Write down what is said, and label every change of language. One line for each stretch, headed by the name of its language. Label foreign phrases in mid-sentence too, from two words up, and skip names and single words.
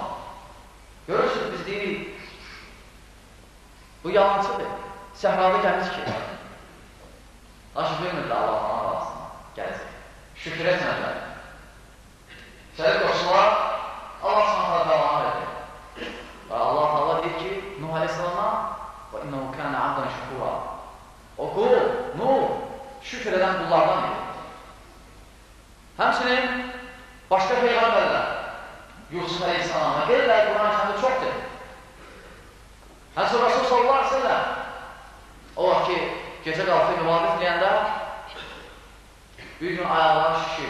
Azerbaijani: Görürsünüz, biz deyirik, bu yalancıdır, səhrada gəmi tikir. Lakin bilmirdi Allah'ın arasına gəlir. Şükür etmədilər. Şərik qoşular Allah Subhanahu devam edir. Və Allah Teala deyir ki, Nuh Aleyhisselam'a
Arabic: وَاِنَّهُ كَانَ عَبْدًا شَكُورًا
Azerbaijani: O qul, Nuh, şükür edən qullardan edir. Həmçinin başqa peyğəmbərlər Yusuf Aleyhisselam'a gelirlər, Quran-ı Kərimdə çoxdur. Həmçinin Rasul
Arabic: صلى الله عليه وسلم
Azerbaijani: o vaxt ki, gecə qalxıb ibadət edəndə bir gün ayaqları şişir.